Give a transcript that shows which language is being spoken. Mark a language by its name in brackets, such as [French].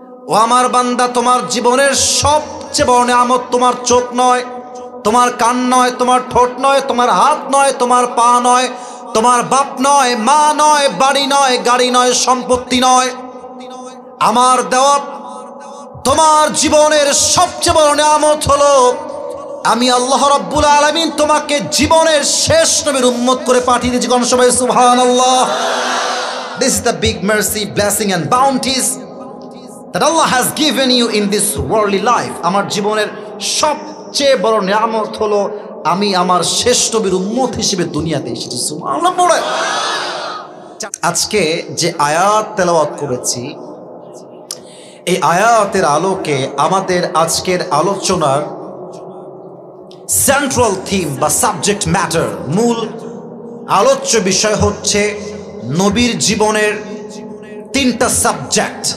[Bangla] ও আমার বান্দা, তোমার জীবনের সবচেয়ে বড় নিয়ামত তোমার চোখ নয়, তোমার কান নয়, তোমার ঠোঁট নয়, তোমার হাত নয়, তোমার পা নয়, তোমার বাপ নয়, মা নয়, বাড়ি নয়, গাড়ি নয়, সম্পত্তি নয়। আমার দেওয়া তোমার জীবনের সবচেয়ে বড় নিয়ামত হলো আমি আল্লাহ রাব্বুল আলামিন তোমাকে জীবনের শেষ নবীর উম্মত করে পাঠিয়ে দিয়েছি। কোন সবাই সুবহানাল্লাহ। [English] This is the big mercy, blessing and bounties that Allah has given you in this worldly life. [Bangla] আমার জীবনের সবচেয়ে বড় নিয়ামত হলো আমি আমার শেষ নবীর উম্মত হিসেবে দুনিয়াতে এসেছি। সুবহানাল্লাহ পড়ে। আজকে যে আয়াত তেলাওয়াত করেছি, এই আয়াতের আলোকে আমাদের আজকের আলোচনার সেন্ট্রাল থিম বা সাবজেক্ট ম্যাটার, মূল আলোচ্য বিষয় হচ্ছে নবীর জীবনের 3টা সাবজেক্ট।